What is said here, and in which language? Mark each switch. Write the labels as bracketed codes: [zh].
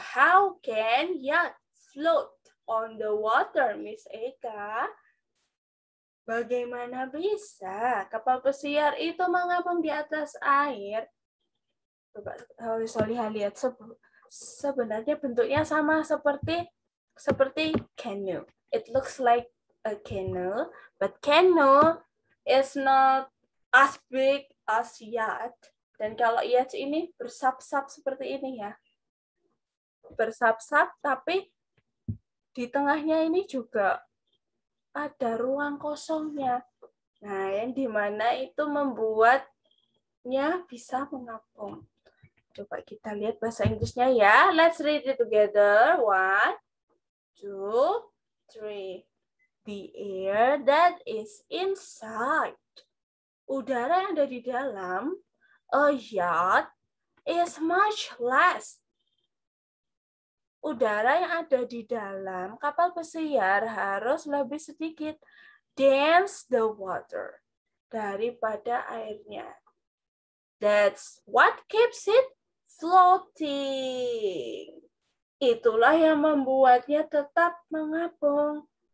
[en] How can yacht float on the water, Miss Eka? [id] Bagaimana bisa kapal pesiar itu mengapung di atas air? Coba Solihah lihat, sebenarnya bentuknya sama seperti canoe. [en] It looks like a canoe, but canoe is not as big as yacht. [id] Dan kalau yacht ini bersap-sap seperti ini ya. Bersap-sap, tapi di tengahnya ini juga ada ruang kosongnya. Nah, yang dimana itu membuatnya bisa mengapung. Coba kita lihat bahasa Inggrisnya ya. [en] Let's read it together. 1, 2, 3. The air that is inside. [id] Udara yang ada di dalam [en] a yacht is much less [id] udara yang ada di dalam kapal pesiar harus lebih sedikit [en] dense the water [id] daripada airnya. [en] That's what keeps it floating. [id] Itulah yang membuatnya tetap mengapung.